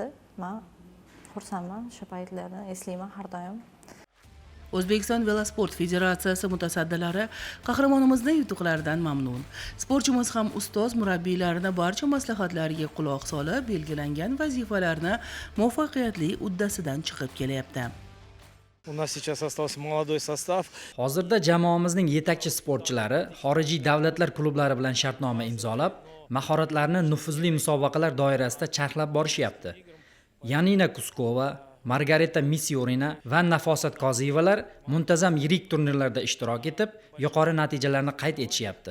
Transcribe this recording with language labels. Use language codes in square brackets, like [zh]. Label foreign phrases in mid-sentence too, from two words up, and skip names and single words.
[uz] Men xursandman, shu paytlarni eslayman har doim. O'zbekiston Velosport Federatsiyasi mutasaddilari qahramonimizning yutuqlaridan mamnun. Sportchimiz ham ustoz murabbiylarning barcha maslahatlariga quloq solib, belgilangan vazifalarni muvaffaqiyatli uddasidan chiqib kelyapti. [ru] У нас сейчас остался молодой состав. [uz] Hozirda jamoamizning yetakchi sportchilari xorijiy davlatlar klublari bilan shartnoma imzolab, mahoratlarini nufuzli musobaqalar doirasida charxlab borishyapti. Yanina Kuskova, Margareta Misiorina va Nafosat Qoziyevalar muntazam yirik turnirlarda ishtirok etib, yuqori natijalarni qayd etishyapti.